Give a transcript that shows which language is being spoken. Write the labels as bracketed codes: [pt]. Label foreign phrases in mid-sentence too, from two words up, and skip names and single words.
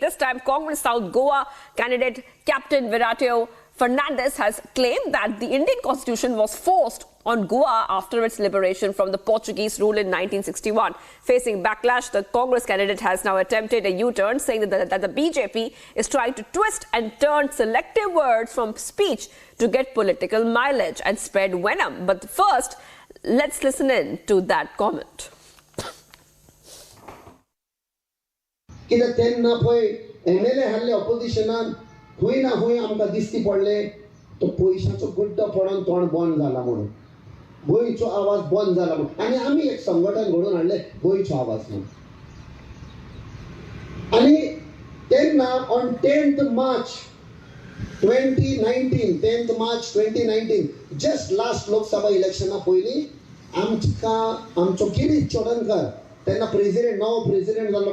[en] This time, Congress South Goa candidate Captain Viratio Fernandes has claimed that the Indian constitution was forced on Goa after its liberation from the Portuguese rule in 1961. Facing backlash, the Congress candidate has now attempted a U-turn, saying that the BJP is trying to twist and turn selective words from speech to get political mileage and spread venom. But first, let's listen in to that comment. [kok] हुई ना हुई आमकां दिसती पडले तो पयशाचो गड्डो पडून तोंड बंद जाला म्हणून गोंयचो आवाज बंद जाला म्हणून आनी आमी एक संघटन घडोवन हाडले गोंयचो आवाज म्हणून आनी तेन्ना [en] on 10th March 2019 just last [kok] लोकसभा इलेक्शना पयलीं आमचो गिरीश चोडणकर तेन्ना प्रेसिडेंट नवो प्रेसिडेंट जाल्लो